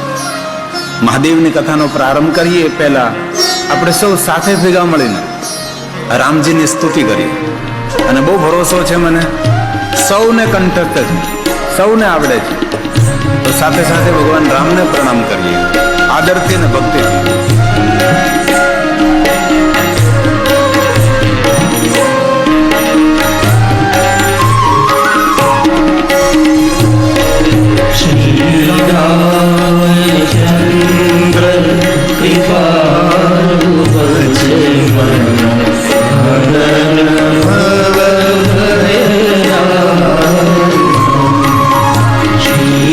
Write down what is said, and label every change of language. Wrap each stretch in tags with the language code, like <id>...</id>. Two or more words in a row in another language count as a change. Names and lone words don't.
<gu>મહાદેવની કથાનો પ્રારંભ કરીએ પહેલા આપણે સૌ સાથે ભેગા મળીને રામજીની સ્તુતિ કરીએ. અને બહુ ભરોસો છે મને, સૌને કંઠસ્થ છે, સૌને આવડે છે. તો સાથે સાથે ભગવાન રામને પ્રણામ કરીએ આદરથી અને ભક્તિથી.</gu> <awa>रामचंद्र कृपालु भज मन, हरन भव भय श्री</awa>